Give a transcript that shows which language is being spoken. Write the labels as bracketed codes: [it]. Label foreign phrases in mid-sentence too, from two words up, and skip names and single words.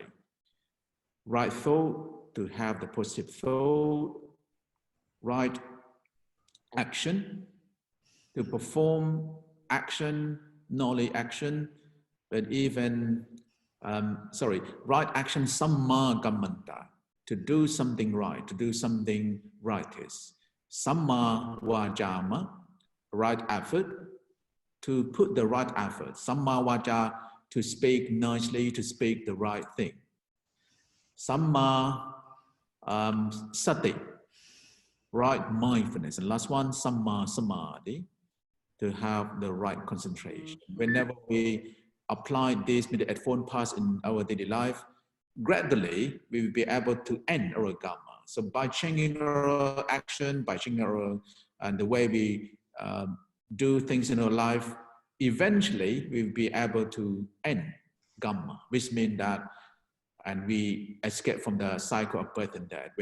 [en] Right thought, to have the positive thought, right action, to perform action, knowledge action, but even, right action, [pi] samma kammanta, [en] to do something right, to do something righteous. [pi] Samma vajama, [en] right effort, to put the right effort. [pi] Samma vaja, [en] to speak nicely, to speak the right thing. [pi] Samma sati, [en] right mindfulness. And last one, [pi] samma samadhi, [en] to have the right concentration. Whenever we apply this meditation path in our daily life, gradually we will be able to end our Kamma. So by changing our action, by changing our and the way we do things in our life, eventually we will be able to end Kamma, which means that and we escape from the cycle of birth and death.